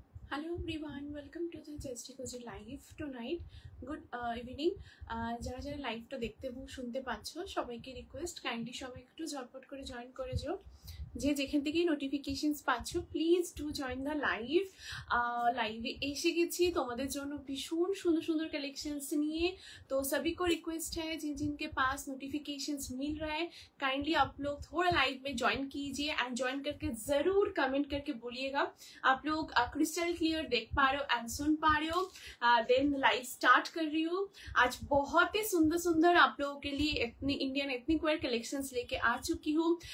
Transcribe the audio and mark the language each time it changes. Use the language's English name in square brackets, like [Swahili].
[English] Hello everyone, welcome to the Just Cozy live tonight. Good evening. [Bangla] যারা যারা লাইভটা দেখতে এবং শুনতে পাচ্ছ সবাইকে রিকোয়েস্ট কাইন্ডলি সবাই একটু ঝটপট করে জয়েন করে যাও। যে যেখান থেকেই নোটিফিকেশনস পাচ্ছ [English] Please do join the live. [Bangla] লাইভে এসে গেছি তোমাদের জন্য ভীষণ সুন্দর সুন্দর कलेक्शंस নিয়ে। [Hindi] तो सभी को रिक्वेस्ट है जिन जिनके पास नोटिफिकेशंस मिल रहा है काइंडली आप लोग थोड़ा लाइव में ज्वाइन कीजिए एंड ज्वाइन करके जरूर कमेंट करके बोलिएगा आप लोग क्रिस्टल क्लियर देख पा रहे हो एंड सुन पा रहे हो। देन लाइव स्टार्ट कर रही हूँ। आज बहुत ही सुंदर सुंदर आप लोगों के लिए इंडियन एथनिक वेयर कलेक्शंस लेके आ चुकी हूँ।